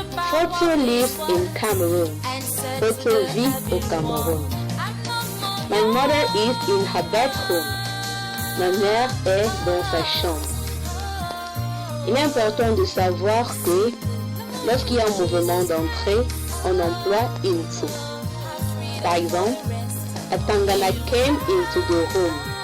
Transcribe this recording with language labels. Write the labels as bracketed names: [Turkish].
[English] Photo lives in Cameroon. [French] Photo vit au Cameroun. [English] My mother is in her bedroom. [French] Ma mère est dans sa chambre. Il est important de savoir que lorsqu'il y a un mouvement d'entrée, on emploie into. Par exemple, [English] Atangana came into the room.